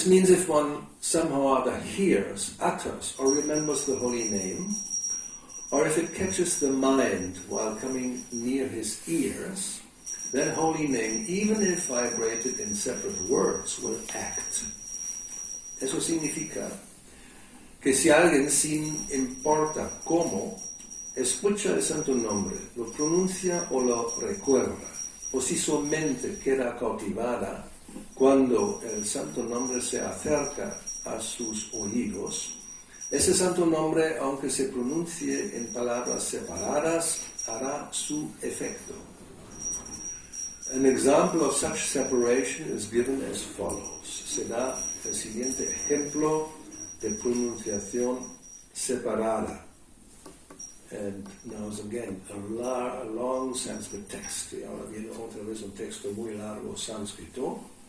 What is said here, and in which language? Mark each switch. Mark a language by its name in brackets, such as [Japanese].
[English] if one somehow or other hears, utters, or remembers the holy name, or if it catches the mind while coming near his ears, that holy name, even if vibrated in separate words, will act. [Spanish] Eso significa que si alguien, sin importa cómo, escucha el santo nombre, lo pronuncia o lo recuerda, o si su mente queda cautivada cuando el santo nombre se acerca a sus oídos, ese santo nombre, aunque se pronuncie en palabras separadas, hará su efecto. [English] An example of such separation is given as follows. [Spanish] Se da el siguiente ejemplo de pronunciación separada. [English] And now again, a long Sanskrit text. [Spanish] Y ahora viene otra vez un texto muy largo sánscrito.